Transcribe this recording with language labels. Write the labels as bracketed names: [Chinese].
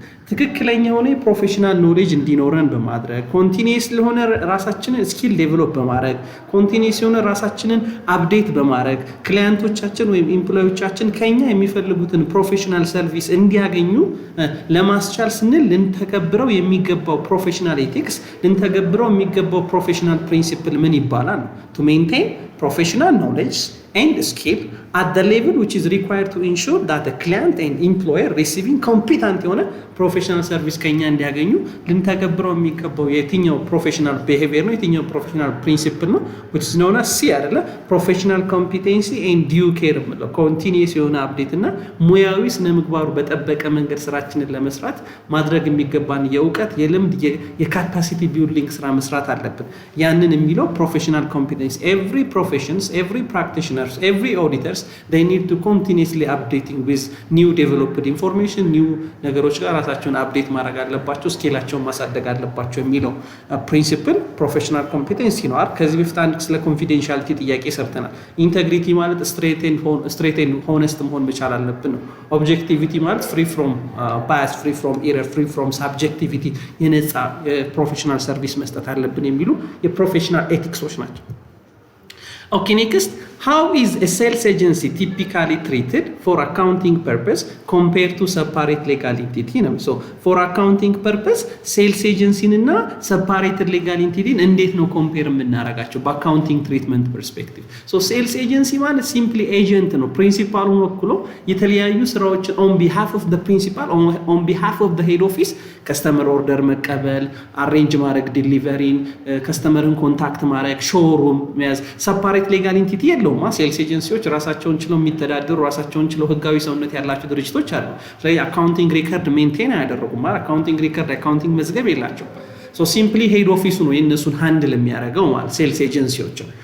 [Amharic] ትክክለኛ የሆነ ፕሮፌሽናል ኖሌጅ እንዲኖረን በማድረግ ኮንቲኒየስ ለሆነ ራሳችንን ስኪል ዴቨሎፕ በማድረግ ኮንቲኒየስ የሆነ ራሳችንን አፕዴት በማድረግ ክላይንቶቻችን ወይም ኤምፕሎዮቻችን ከኛ የሚፈልጉትን ፕሮፌሽናል ሰርቪስ እንዲያገኙ ለማስቻል ስንል ልንተገብረው የሚገባው ፕሮፌሽናል ኤቲክስ ልንተገብረው የሚገባው ፕሮፌሽናል ፕሪንሲፕል ምን ይባላል? [English] to maintain professional knowledge and skill at the level which is required to ensure that the client and employer receiving competent [Amharic] የሆነ ፕሮፌሽናል ሰርቪስ ከኛ እንዲያገኙ ልንተገብረው የሚገባው የትኛው ፕሮፌሽናል ቢሄቪየር ነው? የትኛው ፕሮፌሽናል ፕሪንሲፕል ነው? [English] which is known as C [Amharic] አይደለ? ፕሮፌሽናል ኮምፒቴንሲ and due care ማለት ኮንቲኒየስ የሆነ አፕዴት እና ሙያዊ ስነ ምግባሩ በጠበቀ መንገድ ስራችንን ለመስራት ማድረግ የሚገባን የእውቀት የልምድ የካፓሲቲ ቢልዲንግ ስራ መስራት አለብን። ያንን የሚለው ፕሮፌሽናል ኮምፒቴንሲ [English] every professions every practitioners every auditors they need to continuously updating with new developed information [Amharic] new ነገሮች ጋር ራሳቸውን አፕዴት ማድረግ አለባቸው ስኪላቸውን ማሳደግ አለባቸው የሚለው ፕሪንሲፕል ፕሮፌሽናል ኮምፒቴንሲ ነው አይደል? ከዚህ በፊት አንድ ስለ ኮንፊደንሻሊቲ ጥያቄ ሰርተናል። ኢንቴግሪቲ ማለት ስትሬት ኤንድ ሆነስት መሆን መቻል አለብን ነው። ኦብጀክቲቪቲ ማለት ፍሪ ፍሮም ባያስ ፍሪ ፍሮም ኤረር ፍሪ ፍሮም ሳብጀክቲቪቲ የነፃ ፕሮፌሽናል ሰርቪስ መስጠት አለብን የሚሉ የፕሮፌሽናል ኤቲክሶች ናቸው። [English] Okay, next, how is a sales agency typically treated for accounting purpose compared to separate legal entity? So, for accounting purpose, sales agency እና separated legal entity እንዴት ነው compare የምናደርጋቸው በአካውንቲንግ ትሪትመንት ፐርስፔክቲቭ? [Amharic] sales agency ማለት simply agent ነው። ፕሪንሲፓሉን ወክሎ የተለያዩ ስራዎችን [English] on behalf of the principal on behalf of the head office [Amharic] ከስተመር ኦርደር መቀበል አሬንጅ ማድረግ ዲሊቨሪን ከስተመርን ኮንታክት ማድረግ ሾሩም መያዝ ሰፓሬት ሌጋል ኢንቲቲ የለውም። ሴልስ ኤጀንሲዎች ራሳቸውን ችለው የሚተዳደሩ ራሳቸውን ችለው ህጋዊ ሰውነት ያላቸው ድርጅቶች አሉ። ስለዚህ አካውንቲንግ ሪከርድ ሜንቴን አያደርጉም። አካውንቲንግ ሪከርድ አካውንቲንግ መዝገብ የላቸው። ሲምፕሊ ሄድ ኦፊሱ ነው የእነሱን ሃንድል የሚያደርገው ማለት ሴልስ ኤጀንሲዎች።